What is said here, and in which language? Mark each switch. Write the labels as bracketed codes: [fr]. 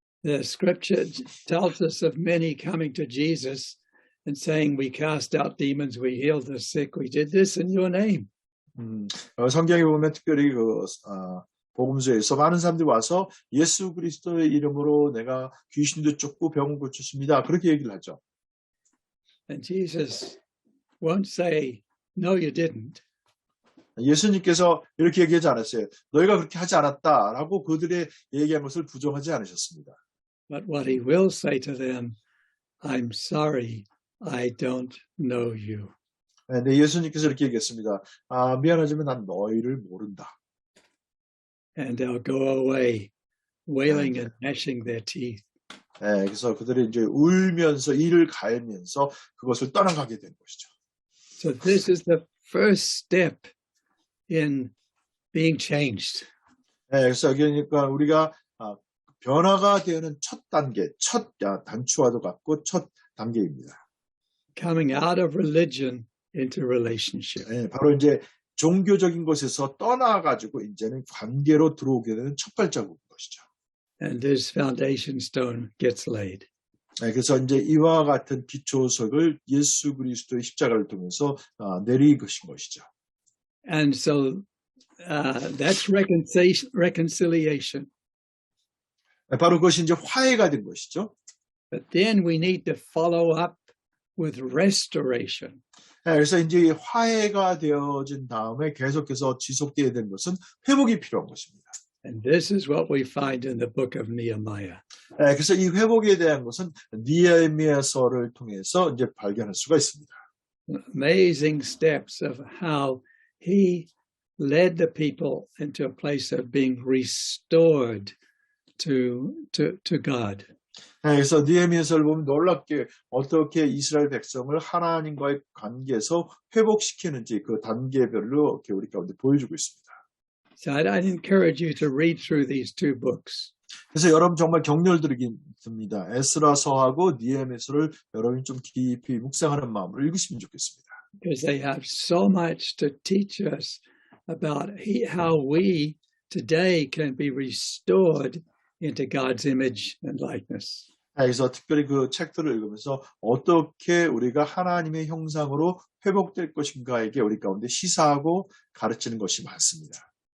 [en] The scripture tells us of many coming to Jesus and saying, "We cast out demons, we healed the sick, we did this in your name." [ko] 성경에 보면 특별히 복음서에서 많은 사람들이 와서 예수 그리스도의 이름으로 내가 귀신도 쫓고 병을 고쳤습니다. 그렇게 얘기를 하죠. [en] And Jesus won't say, "No, you didn't." [ko] 예수님께서 이렇게 얘기하지 않았어요. 너희가 그렇게 하지 않았다라고 그들의 얘기한 것을 부정하지 않으셨습니다. [en] But what he will say to them, "I'm sorry, I don't know you." [ko] 네, 예수님께서 이렇게 얘기했습니다. 미안하지만 난 너희를 모른다. [en] And they'll go away, wailing and gnashing their teeth. [ko] 그래서 그들이 이제 울면서 이를 갈면서 그것을 떠나가게 된 것이죠. [en] So this is the first step in being changed. [ko] 그래서 그러니까 우리가 변화가 되는 첫 단계, 첫 단추와도 같고 첫 단계입니다. [en] Coming out of religion into relationship. [ko] 바로 이제 종교적인 것에서 떠나가지고 이제는 관계로 들어오게 되는 첫 발자국인 것이죠. [en] And this foundation stone gets laid. [ko] 그래서 이제 이와 같은 기초석을 예수 그리스도의 십자가를 통해서 내리신 것이죠. [en] And so that's reconciliation. [ko] 바로 그것이 이제 화해가 된 것이죠. [en] But then we need to follow up with restoration. [ko] 그래서 이제 화해가 되어진 다음에 계속해서 지속되어야 되는 것은 회복이 필요한 것입니다. [en] And this is what we find in the book of Nehemiah. [ko] 그래서 이 회복에 대한 것은 니에미야서를 통해서 이제 발견할 수가 있습니다. [en] Amazing steps of how he led the people into a place of being restored to God. [ko] 그래서 니에미야서를 보면 놀랍게 어떻게 이스라엘 백성을 하나님과의 관계에서 회복시키는지 그 단계별로 이렇게 우리 가운데 보여주고 있습니다. [en] So I'd encourage you to read through these two books. [ko] 그래서 여러분 정말 격려드리겠습니다. 에스라서하고 느헤미야서를 여러분이 좀 깊이 묵상하는 마음으로 읽으시면 좋겠습니다. [en] because they have so much to teach us about how we today can be restored into God's image and likeness. [ko] 그래서 특별히 그 책들을 읽으면서 어떻게 우리가 하나님의 형상으로 회복될 것인가에게 우리 가운데 시사하고 가르치는 것이 많습니다.